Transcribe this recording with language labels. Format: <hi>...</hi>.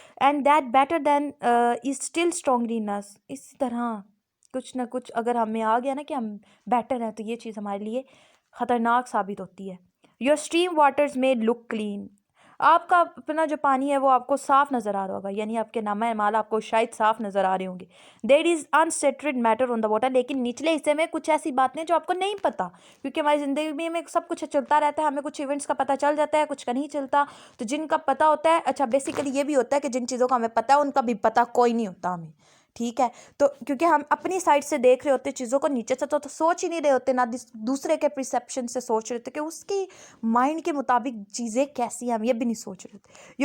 <en>And that better then is still strongly in us.</en> <ur>اسی طرح کچھ نہ کچھ اگر ہمیں آ گیا نا کہ ہم بیٹر ہیں تو یہ چیز ہمارے لیے خطرناک ثابت ہوتی ہے.</ur> <en>Your stream waters میں look clean.</en> <ur>آپ کا اپنا جو پانی ہے وہ آپ کو صاف نظر آ رہا ہوگا, یعنی آپ کے نامہ اعمال آپ کو شاید صاف نظر آ رہے ہوں گے.</ur> <en>There is unsettled matter on the water.</en> <ur>لیکن نچلے حصے میں کچھ ایسی باتیں جو آپ کو نہیں پتہ, کیونکہ ہماری زندگی میں سب کچھ چلتا رہتا ہے, ہمیں کچھ ایونٹس کا پتہ چل جاتا ہے, کچھ کا نہیں چلتا. تو جن کا پتہ ہوتا ہے, اچھا بیسیکلی یہ بھی ہوتا ہے کہ جن چیزوں کا ہمیں پتہ ہے ان کا بھی پتہ کوئی نہیں ہوتا ہمیں, ٹھیک ہے. تو کیونکہ ہم اپنی سائڈ سے دیکھ رہے ہوتے چیزوں کو, نیچے سے تو سوچ ہی نہیں رہے ہوتے, نہ دوسرے کے پرسیپشن سے سوچ رہے ہوتے کہ اس کی مائنڈ کے مطابق چیزیں کیسی ہیں, ہم یہ بھی نہیں سوچ رہے ہوتے.</ur>